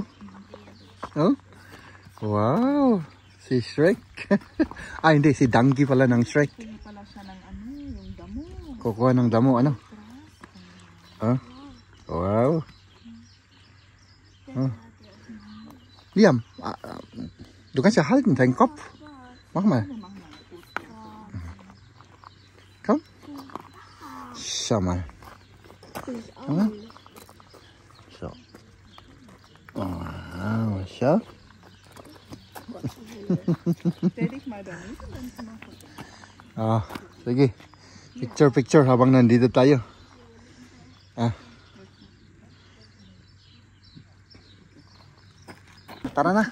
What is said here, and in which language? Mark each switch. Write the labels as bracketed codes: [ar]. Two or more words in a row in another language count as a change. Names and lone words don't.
[tl] Oh. Wow. Si Shrek. Ah, hindi. Si donkey pala ng Shrek. Kukuha ng damo. Ano? Oh. Wow. Oh. Liam, [de] du kannst ja halten, deinen Kopf. Mach mal. Komm. Schau mal. So. Wow, schau. [tl] Ah, sige. Picture habang nandito tayo. Ah. Tara na.